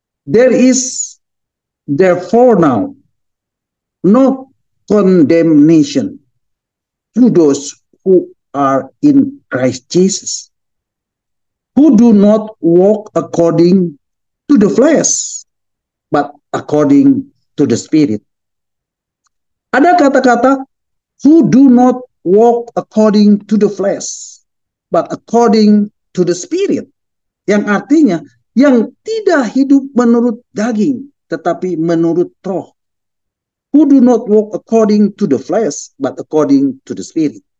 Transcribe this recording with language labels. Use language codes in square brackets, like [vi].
[en] There is therefore now no condemnation to those who are in Christ Jesus, who do not walk according to the flesh, but according to the Spirit. [id] Ada kata-kata [en] who do not walk according to the flesh, but according to the Spirit. [id] Yang artinya, yang tidak hidup menurut daging, tetapi menurut roh. [en] Who do not walk according to the flesh, but according to the Spirit.